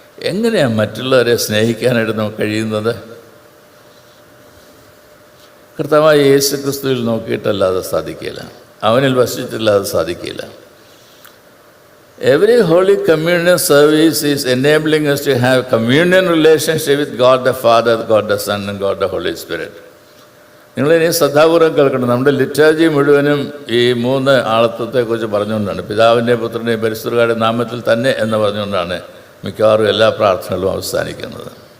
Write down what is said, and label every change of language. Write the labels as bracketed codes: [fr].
[ml] എങ്ങനെയാണ് മറ്റുള്ളവരെ സ്നേഹിക്കാനായിട്ട് നമുക്ക് കഴിയുന്നത്? കർത്താവായ യേശു ക്രിസ്തുവിൽ നോക്കിയിട്ടല്ലാതെ സാധിക്കില്ല, അവനിൽ വസിച്ചിട്ടല്ലാതെ സാധിക്കില്ല. [en] Every Holy Communion service is enabling us to have communion relationship with God the Father, God the Son and God the Holy Spirit. [ml] നിങ്ങളിനി ശ്രദ്ധാപൂർവ്വം കേൾക്കണം. നമ്മുടെ ലിറ്റർജി മുഴുവനും ഈ മൂന്ന് ആളത്വത്തെക്കുറിച്ച് പറഞ്ഞുകൊണ്ടാണ്. പിതാവിൻ്റെയും പുത്രൻ്റെയും പരിശുദ്ധരുടെ നാമത്തിൽ തന്നെ എന്ന് പറഞ്ഞുകൊണ്ടാണ് മിക്കവാറും എല്ലാ പ്രാർത്ഥനകളും അവസാനിക്കുന്നത്.